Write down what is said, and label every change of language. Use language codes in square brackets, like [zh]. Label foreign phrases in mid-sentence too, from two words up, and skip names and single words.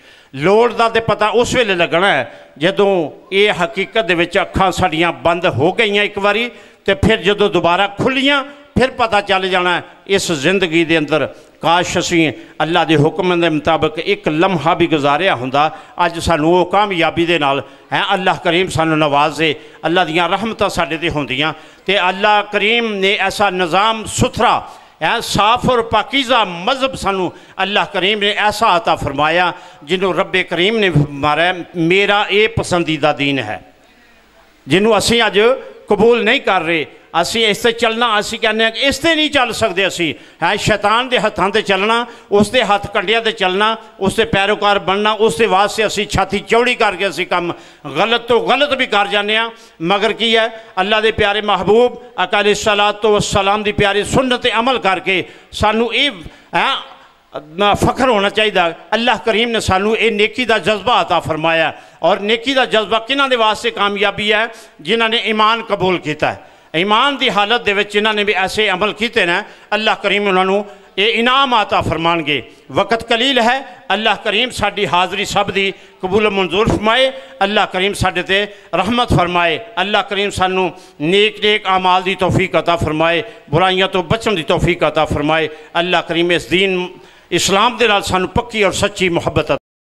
[pa] ਲੋੜ ਦਾ ਤੇ ਪਤਾ ਉਸ ਵੇਲੇ ਲੱਗਣਾ ਹੈ ਜਦੋਂ ਇਹ ਹਕੀਕਤ ਦੇ ਵਿੱਚ ਅੱਖਾਂ ਸਾਡੀਆਂ ਬੰਦ ਹੋ ਗਈਆਂ ਇੱਕ ਵਾਰੀ, ਤੇ ਫਿਰ ਜਦੋਂ ਦੁਬਾਰਾ ਖੁੱਲੀਆਂ ਫਿਰ ਪਤਾ ਚੱਲ ਜਾਣਾ ਇਸ ਜ਼ਿੰਦਗੀ ਦੇ ਅੰਦਰ ਕਾਸ਼ ਅਸੀਂ ਅੱਲਾ ਦੇ ਹੁਕਮ ਦੇ ਮੁਤਾਬਕ ਇੱਕ ਲਮਹਾ ਵੀ ਗੁਜ਼ਾਰਿਆ ਹੁੰਦਾ। ਅੱਜ ਸਾਨੂੰ ਉਹ ਕਾਮਯਾਬੀ ਦੇ ਨਾਲ ਹੈ ਅੱਲਾਹ ਕਰੀਮ ਸਾਨੂੰ ਨਵਾਜ਼ੇ, ਅੱਲਾ ਦੀਆਂ ਰਹਿਮਤਾਂ ਸਾਡੇ ਤੇ ਹੁੰਦੀਆਂ, ਤੇ ਅੱਲਾਹ ਕਰੀਮ ਨੇ ਐਸਾ ਨਿਜ਼ਾਮ ਸੁਥਰਾ ਸਾਫ਼ اور پاکیزہ مذہب سانو اللہ کریم نے ایسا عطا فرمایا جنہوں رب کریم نے فرمایا میرا اے پسندیدہ دین ہے، جنہوں اسی آج قبول نہیں کر رہے۔ اسی اس سے چلنا، اسی کہنے ہیں کہ اس سے نہیں چل سکتے، اسی ہے شیطان دے ہتھاں تے چلنا، اس دے ہاتھ کنڈیاں تے چلنا، اس دے پیروکار بننا، اس دے واسطے اسی چھاتی چوڑی کر کے اسی کم غلط تو غلط بھی کر جانے ہیں، مگر کی ہے اللہ دے پیارے محبوب آقا अलैहिस्सलाम دی پیاری سنت عمل کر کے سانو فخر ہونا چاہیے۔ اللہ کریم نے سانو اے نیکی دا جذبہ عطا فرمایا، اور نیکی دا جذبہ کنہ دے واسطے کامیابی ہے جنہاں نے ایمان قبول کیتا ہے۔ ایمان دی حالت دے وچ جنہاں نے بھی ایسے عمل کیتے ہیں اللہ کریم انہوں اے انعام عطا فرمان گے۔ وقت قلیل ہے، اللہ کریم ساڈی حاضری سب دی قبول و منظور فرمائے، اللہ کریم ساڈے تے رحمت فرمائے، اللہ کریم سانو نیک اعمال دی توفیق عطا فرمائے، برائیاں تو بچن دی توفیق عطا فرمائے، اللہ کریم اس دین اسلام دے نال سانو پکی اور سچی محبت عطا